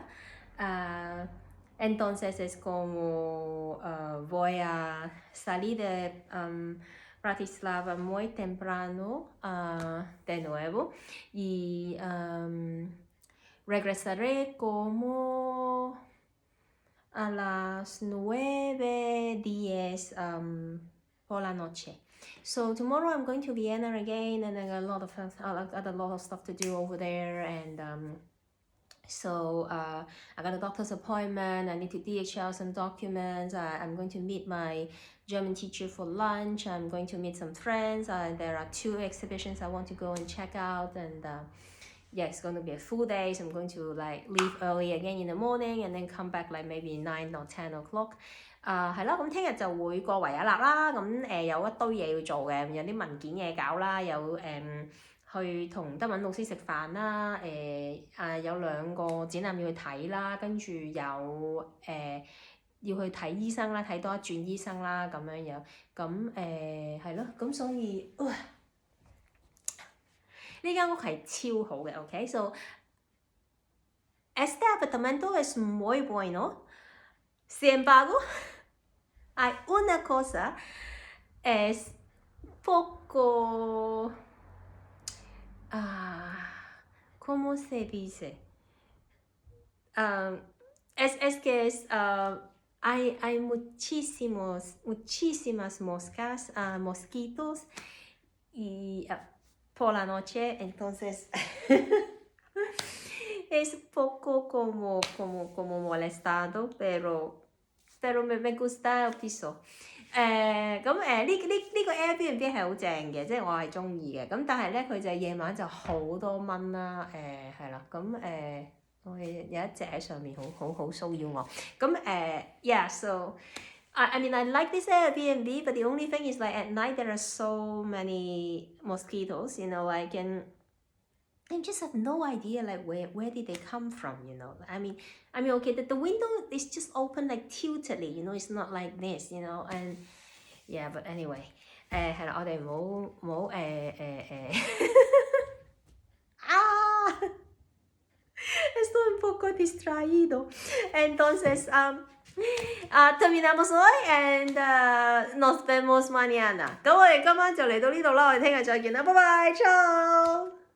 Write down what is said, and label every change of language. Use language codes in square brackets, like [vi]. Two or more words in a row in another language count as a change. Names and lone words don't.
[es] Entonces es como voy a salir de Bratislava muy temprano de nuevo y regresaré como a las 9:10 por la noche. [en] So tomorrow I'm going to Vienna again, and I got a lot of stuff to do over there, and so I got a doctor's appointment. I need to DHL some documents. I'm going to meet my German teacher for lunch. I'm going to meet some friends. There are 2 exhibitions I want to go and check out, and yeah, it's going to be a full day. So I'm going to like leave early again in the morning, and then come back like maybe 9 or 10 o'clock. [yue] 係啦，咁聽日就會過維也納啦，咁有一堆嘢要做嘅，有啲文件嘢搞啦，有去同德文老師食飯啦，有2個展覽要去睇啦，跟住有要去睇醫生啦，睇多一轉醫生啦，咁樣樣，咁係咯，咁所以呢間屋係超好嘅 ，OK， [es] so este apartamento es muy bueno. Sin embargo, hay una cosa, es poco, ¿cómo se dice? Es que hay muchísimas moscas, mosquitos y por la noche, entonces es poco como molestado, pero me gusta el piso。 [yue] 咁呢個 Airbnb 係好正嘅，即係我係中意嘅。咁但係咧，佢就夜晚就好多蚊啦。係啦，咁我哋有一隻喺上面好騷擾我。 [en] 咁 yeah, so I mean I like this Airbnb, but the only thing is like at night there are so many mosquitoes, you know, like I just have no idea like where did they come from, you know. I mean okay, the window is just open like tiltedly, you know, it's not like this, you know, and yeah, but anyway, [yue] 係啦，我哋唔好 [es] estoy un poco distraído. Entonces, terminamos hoy and nos vemos mañana. [yue] 咁我哋今晚就嚟到呢度啦，我哋聽日再見啦，拜拜，ciao。